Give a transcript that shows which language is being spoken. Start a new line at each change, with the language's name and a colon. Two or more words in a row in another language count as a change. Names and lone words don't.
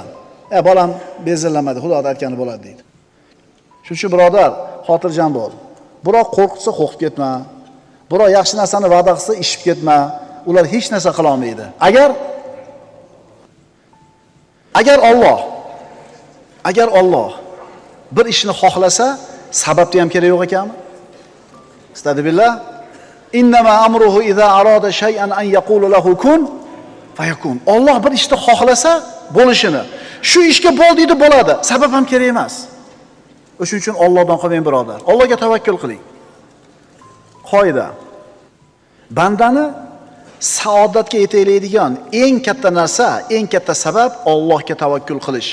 Uzbek: Bolam bezillamadi, Xudo aytgani bo'ladi deydi. Shuning uchun birodar, xotirjam bo'l. Biroq qo'rqitsa qo'rqib ketma. Birov yaxshi narsani va'da qilsa, ishib ketma. Ular hech narsa qila olmaydi. Agar Alloh bir ishni xohlasa, sababni ham kerak yo'q ekanmi? Astagfirullah.
Arabic: إنما أمره إذا أراد شيئا أن يقول له كن فيكون.
Uzbek: Alloh bir ishni xohlasa, bo'lishini. Shu ishga bo'l deydi, bo'ladi. Sabab ham kerak emas. O'shuning uchun Allohdan qolmang birodar. Allohga tavakkul qiling. Qoida. Bandani saodatga yetaydigan eng katta narsa, eng katta sabab Allohga tavakkul qilish.